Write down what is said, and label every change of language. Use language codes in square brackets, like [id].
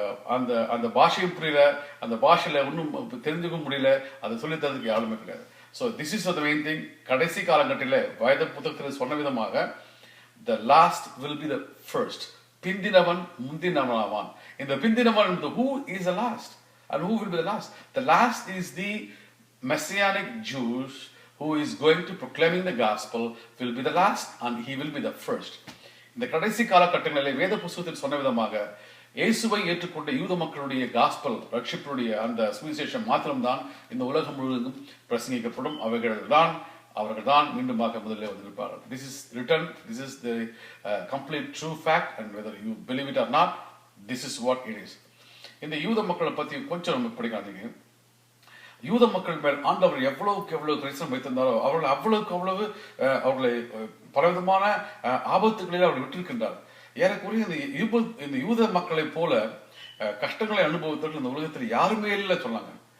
[ta] நம்ம அந்த பாஷையும் புரியல, அந்த பாஷையில ஒன்றும் தெரிஞ்சுக்க முடியல, அதை சொல்லி தரதுக்கு யாருமே கிடையாது. [en] So this is the main thing. [ta] கடைசி காலகட்டத்தில் வேத புத்தகத்தில் சொன்ன விதமாக, [en] The last will be the first. [ta] பிந்தினவன் முந்தினவனாவான். இந்த பிந்தினவன், [en] who is the last and who will be the last? The last is the messianic Jews who is going to proclaiming the gospel will be the last and he will be the first. [ta] இந்த கடைசி காலகட்டங்களில் வேத புத்தகத்தில் சொன்ன விதமாக, இயேசுவை ஏற்றுக்கொண்ட யூத மக்களுடைய காஸ்பல், ரட்சிப்புடைய அந்த சுவிசேஷம் மாத்திரம்தான் இந்த உலகம் முழுவதும் பிரசங்கிக்கப்படும். அவர்கள் தான் மீண்டுமாக முதலில் வந்திருப்பார்கள். [en] This is written, this is the complete true fact, and whether you believe it or not, this is what it is. [ta] இந்த யூத மக்களை பத்தி கொஞ்சம் நம்ம படிக்காதீங்க. யூத மக்கள் மேல் ஆண்டவர் எவ்வளவுக்கு எவ்வளவு கரிசனம் வைத்திருந்தாரோ அவர்கள் அவ்வளவுக்கு அவ்வளவு அவர்களை பலவிதமான ஆபத்துகளில் அவர்கள் விட்டிருக்கின்றார். ஏறக்குறைய இந்த யூத மக்களை போல கஷ்டங்களை அனுபவித்தவர்கள் இந்த உலகத்தில் யாருமே இல்லை சொன்னாங்க.